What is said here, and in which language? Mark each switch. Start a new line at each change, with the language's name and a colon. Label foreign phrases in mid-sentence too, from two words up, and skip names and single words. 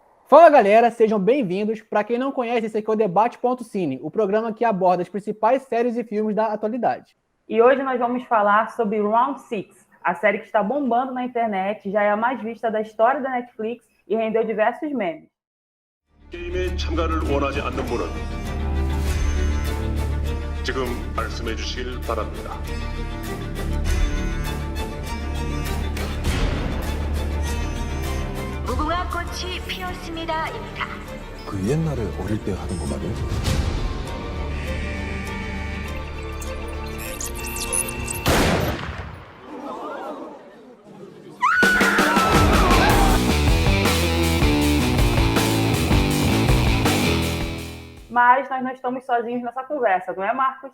Portuguese: Fala galera, sejam bem-vindos. Para quem não conhece, esse aqui é o Debate.cine, o programa que aborda as principais séries e filmes da atualidade. E hoje nós vamos falar sobre Round 6, a série que está bombando na internet, já é a mais vista da história da Netflix e rendeu diversos memes.
Korean: 게임에 참가를 원하지 않는 분은 지금 말씀해 주시길 바랍니다. 무궁화 꽃이 피었습니다입니다. 그 옛날에 어릴 때 하는 거 말이야?
Portuguese: Mas nós não estamos sozinhos nessa conversa, não é, Marcos?